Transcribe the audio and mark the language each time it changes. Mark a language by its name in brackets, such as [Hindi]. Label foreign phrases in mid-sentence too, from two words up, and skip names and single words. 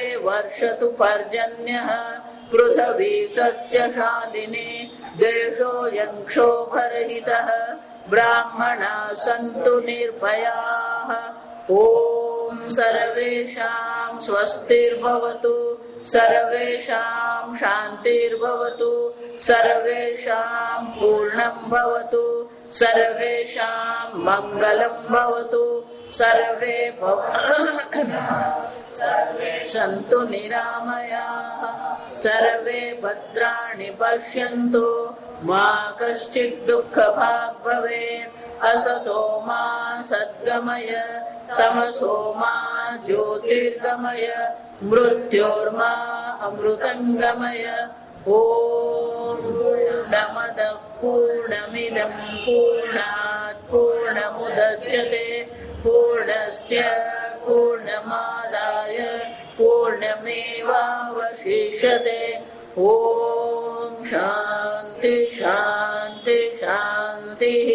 [Sanskrit] વર્ષતુ પર્જન્યઃ પૃથ્વી સસ્યશાલિની દેશોऽયં ક્ષોભરહિતઃ બ્રાહ્મણા સन्तુ નિર્ભયાઃ ઓમ સર્વેષાં સ્વસ્તિર્ભવતુ સર્વેષાં શાંતિર્ભવતુ સર્વેષાં પૂર્ણં ભવતુ સર્વેષાં મંગલં ભવતુ સર્વે સन्तુ નિરામયાઃ સર્વે ભદ્રાણિ પશ્યन्तુ મા કશ્ચિत् દુઃખભાગ્ ભવેत् असतो मा सद्गमय तमसो मा ज्योतिर्गमय मृत्योर्मा अमृतङ्गमय ॐ पूर्णमदः पूर्णमिदं पूर्णात् पूर्णमुदच्यते पूर्णस्य पूर्णमादाय पूर्णमेवावशिष्यते ॐ शान्ति शान्ति शान्तिः.